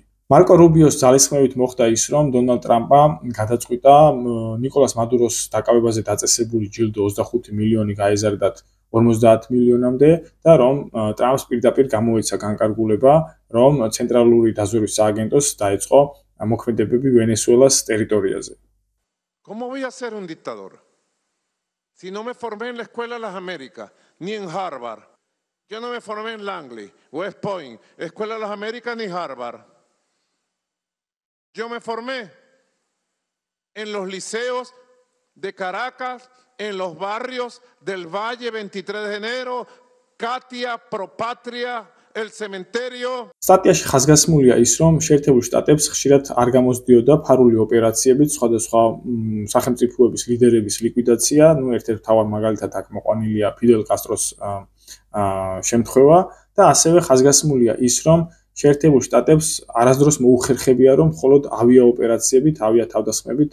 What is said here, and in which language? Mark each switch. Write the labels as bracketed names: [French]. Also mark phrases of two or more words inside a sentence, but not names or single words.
[Georgian] მარკო რუბიოს ძალისხმევით მოხდა ის, რომ დონალდ ტრამპმა გადაწყვიტა ნიკოლას მადუროს დაკავებაზე დაწესებული ჯილდო 25 მილიონი გაეზარდათ 50 მილიონამდე და რომ ტრამპს პირდაპირ გამოეცა განკარგულება, რომ ცენტრალური დაზვერვის სააგენტოს დაეწყო მოქმედებები ვენესუელას ტერიტორიაზე. [Spanish] ¿Cómo voy a ser un dictador? Si no me formé en la Escuela de las Américas, ni en Harvard. Yo no me formé en Langley, West Point, Escuela de las Américas, ni Harvard. Yo me formé en los liceos de Caracas, en los barrios del Valle 23 de enero, Katia, Propatria, el cementerio. [Georgian] სტატიაში ხაზგასმულია ის, რომ შეერთებულ შტატებს ხშირად არ გამოსდიოდა ფარული ოპერაციებით სხვადასხვა სახელმწიფოების ლიდერების ლიკვიდაცია, ერთ-ერთ მთავარ მაგალითად აქ მოყვანილია ფიდელ კასტროს შემთხვევა და ასევე ხაზგასმულია ის, რომ შეერთებულ შტატებს არასდროს მოუხერხებია, რომ მხოლოდ ავიაოპერაციებით, ავიათავდასხმებით